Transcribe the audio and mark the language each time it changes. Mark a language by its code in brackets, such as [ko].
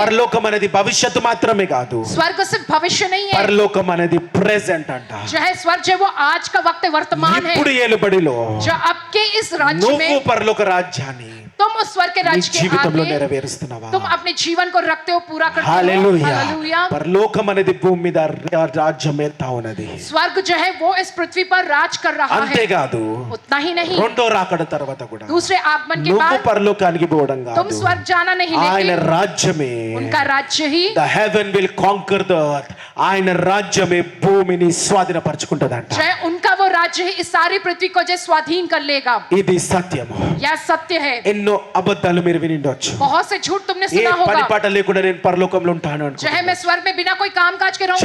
[te] పరలోకం అనేది భవిష్యత్తు మాత్రమే కాదు, [hi] स्वर्ग सिर्फ भविष्य नहीं है, [te] పరలోకం అనేది ప్రెజెంట్ అంట. [hi] जो है स्वर्ग जो है वो आज का वक्त है, वर्तमान है। [te] ఇప్పుడు ఏలుబడిలో [hi] जो अब के इस राज्य [te] నువ్వు [hi] में [te] పరలోక రాజ్యాన్ని [hi] तुम उस स्वर्ग के [te] నీ [hi] राज्य के [te] జీవితంలో [hi] आगे [te] నెరవేరుస్తున్నావా? [hi] तुम अपने जीवन को रखते हो, पूरा करते हो। [te] హల్లెలూయా. [hi] हालेलुया। [te] పరలోకం అనేది భూమి మీద రాజ్యం వెళ్తా ఉన్నది. [hi] स्वर्ग जो है वो इस पृथ्वी पर राज कर रहा है। [te] అంతేకాదు, [hi] उतना ही नहीं, [te] రెండో రాకడ తర్వాత కూడా [hi] दूसरे आगमन के [te] నువ్వు [hi] बाद [te] పరలోకానికి పోవడం [hi] तुम [te] కాదు, [hi] स्वर्ग जाना नहीं, [te] ఆయన [hi] लेकिन [te] రాజ్యమే [hi] उनका राज्य ही [en] The heaven will conquer the earth. [te] ఆయన రాజ్యమే భూమిని స్వాధీనపరచుకుంటదంట. [hi] जो है उनका वो राज्य ही इस सारी पृथ्वी को जो स्वाधीन कर लेगा। [te] ఇది సత్యము. [hi] यह सत्य है। [te] ఎన్నో అబద్ధాలు మీరు విని ఉండొచ్చు. [hi] बहुत से झूठ तुमने [te] ఏ [hi] सुना [te] పని [hi] होगा, [te] పాట లేకుండా నేను పరలోకంలో ఉంటాను [hi] जो है [te] అనుకుంటున్నాను. [hi] मैं स्वर्ग में बिना कोई काम काज के रहूंगा